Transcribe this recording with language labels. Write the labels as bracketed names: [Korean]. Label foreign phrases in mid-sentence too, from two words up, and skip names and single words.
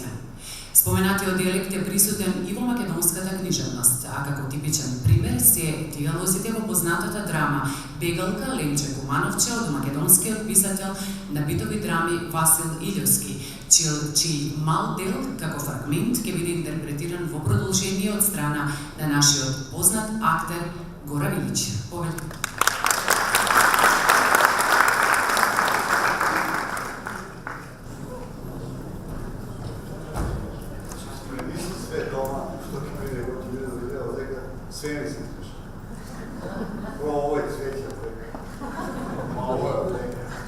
[Macedonian] Споменатиот диалект е присутен и во македонската книжевност, а како типичен пример се диалозите во познатата драма Бегалка Ленче Кумановче од македонскиот писател на битови драми Васил Илјовски, чиј мал дел како фрагмент ќе биде интерпретиран во продолжение од страна на нашиот познат актер Гора Вилич. [Serbian] Sve mi se sluša. Ovo je cveće od veka. Ovo je od veka.